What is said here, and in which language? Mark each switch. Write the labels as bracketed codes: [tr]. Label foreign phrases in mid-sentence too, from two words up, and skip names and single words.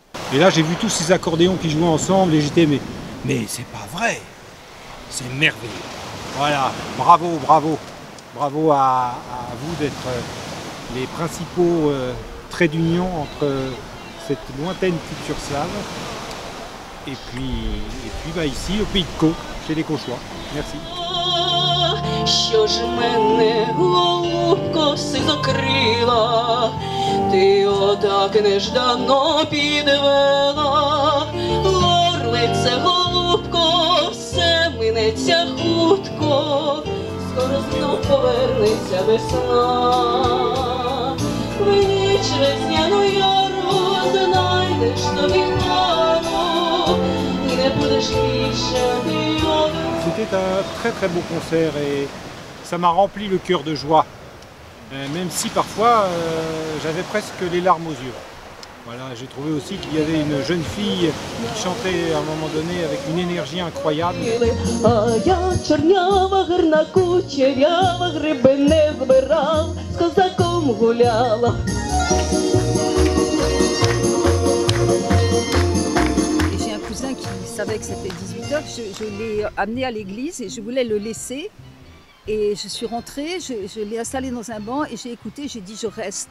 [fr] Et là, j'ai vu tous ces accordéons qui jouaient ensemble et j'étais mais c'est pas vrai, c'est merveilleux. Voilà, bravo, bravo, bravo à vous d'être les principaux traits d'union entre cette lointaine culture slave et puis bah, ici au pays de Caux, chez les Cauchois. Merci. [uk] Що ж мене, голубко, си закрила, ти отак неждано підвела, горлице, голубко, все минеться хутко, скоро знов повернеться весна. В ніч весняну яру знайдеш тобі пару, і не будеш більше ти один. [fr] C'était un très très beau concert et ça m'a rempli le cœur de joie, même si parfois j'avais presque les larmes aux yeux. Voilà, j'ai trouvé aussi qu'il y avait une jeune fille qui chantait à un moment donné avec une énergie incroyable. [uk] А я чорнява, гарна кучерява, гриби не збирала, з козаком гуляла. [fr] J'ai un cousin qui savait que c'était 18h, je l'ai amené à l'église et je voulais le laisser. Et je suis rentrée, je l'ai installé dans un banc et j'ai écouté, j'ai dit je reste.